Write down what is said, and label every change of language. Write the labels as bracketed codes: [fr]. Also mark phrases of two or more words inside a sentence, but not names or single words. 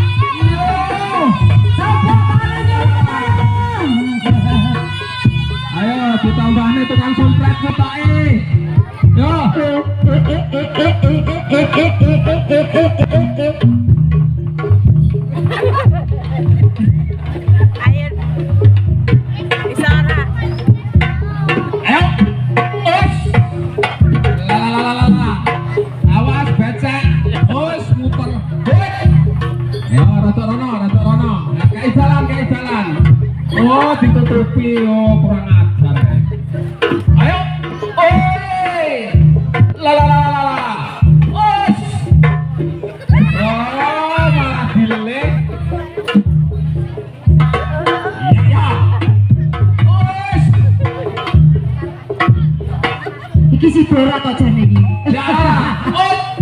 [jv] Ayo ditambahne tukang sompret ketoke. Yo. Ayo. Bisa ora? Ayo. Us. La la la la la. Awas becek. Us muter. Hut. Ayo rada rono, rada rono. Kayak jalan. Oh, ditutupi. Oh, kurang ajar. Ayo. Oi. La la la la la. Us. Oh, malah dileleh. Iya, ya. Us. Iki si Dora to jane iki. Ya. Oh.